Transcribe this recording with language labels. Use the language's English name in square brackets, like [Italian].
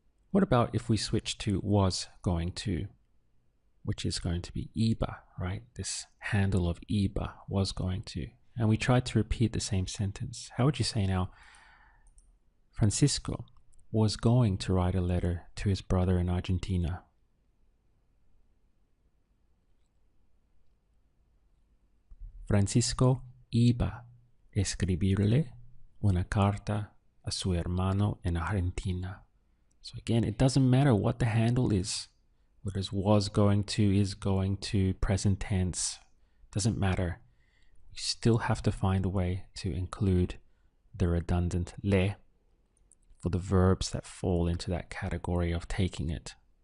[English] What about if we switch to was going to, which is going to be iba, right? This handle of iba, was going to. And we try to repeat the same sentence. How would you say now, Francisco was going to write a letter to his brother in Argentina? [Spanish] Francisco iba a escribirle una carta a su hermano en Argentina. [English] So again, it doesn't matter what the handle is, whether it's was going to, is going to, present tense, doesn't matter. You still have to find a way to include the redundant le for the verbs that fall into that category of taking it.